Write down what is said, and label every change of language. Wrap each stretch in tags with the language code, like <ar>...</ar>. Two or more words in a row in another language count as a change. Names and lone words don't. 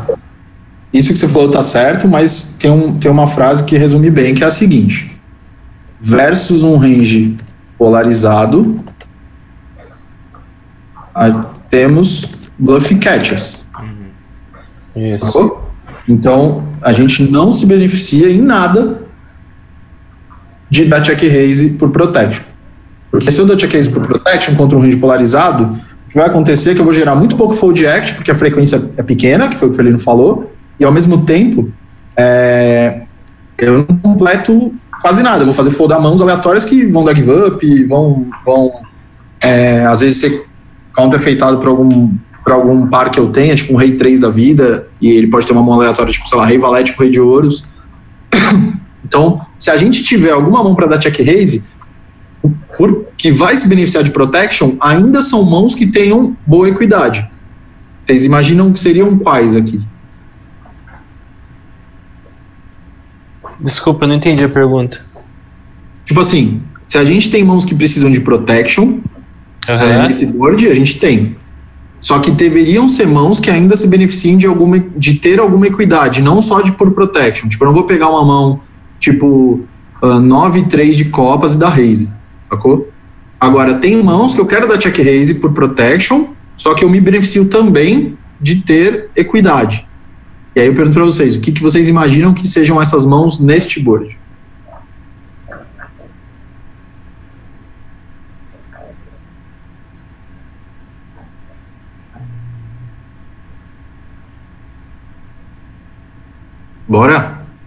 <pt>Isso que você falou tá certo, mas tem uma frase que resume bem, que é a seguinte: versus um range polarizado, temos</pt> <en>bluff catchers.</en> <pt>Isso. Então a gente não se beneficia em nada de dar</pt> <en>check raise</en> <pt>por protection. Porque se eu dou</pt> <en>check raise</en> <pt>por protection contra um range polarizado, o que vai acontecer é que eu vou gerar muito pouco fold act, porque a frequência é pequena, que foi o que o Felino falou, e ao mesmo tempo eu não completo quase nada. Eu vou fazer foldar mãos aleatórias que vão dar</pt> <en>give up,</en> <pt>vão às vezes ser counter-feitado por algum par que eu tenha, tipo um rei 3 da vida, e ele pode ter uma mão aleatória, tipo, sei lá, rei valete com rei de ouros. Então, se a gente tiver alguma mão para dar</pt> <en>check raise,</en> <pt>que vai se beneficiar de protection, ainda são mãos que tenham boa equidade. Vocês imaginam que seriam quais aqui? Desculpa, eu não entendi a pergunta. Tipo assim, se a gente tem mãos que precisam de protection, nesse board a gente tem. Só que deveriam ser mãos que ainda se beneficiem de ter alguma equidade, não só de por protection. Tipo, eu não vou pegar uma mão tipo 9-3 de copas e dar raise, sacou? Agora, tem mãos que eu quero dar</pt> <en>check raise</en> <pt>por protection, só que eu me beneficio também de ter equidade. E aí eu pergunto para vocês, o que vocês imaginam que sejam essas mãos neste board? Bora?</pt>